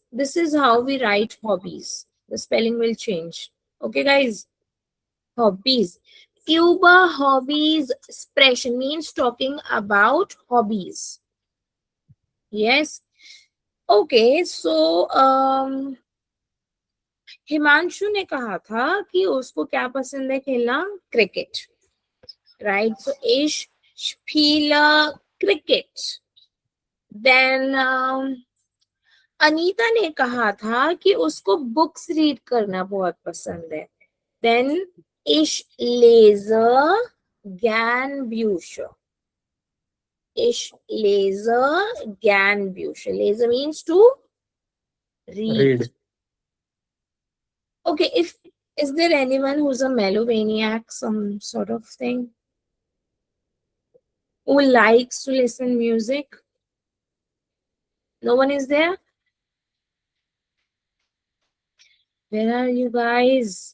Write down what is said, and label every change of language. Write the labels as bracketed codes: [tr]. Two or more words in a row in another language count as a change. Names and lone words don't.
[en] This is how we write hobbies. The spelling will change. Okay, guys. Hobbies. Cuba hobbies expression means talking about hobbies. Yes. Okay, so [hi] हिमांशु ने कहा था कि उसको क्या पसंद है खेलना? क्रिकेट. [en] Right? So [de] ich spiele cricket. [hi] Then अनीता ने कहा था कि उसको [en] books read [hi] करना बहुत पसंद है. [de] Then ich lese gern Bücher. Ich lese gern Bücher. [en] Lese means to read. Read. Okay, is there anyone who's a melomaniac, some sort of thing, who likes to listen music? No one is there? Where are you guys?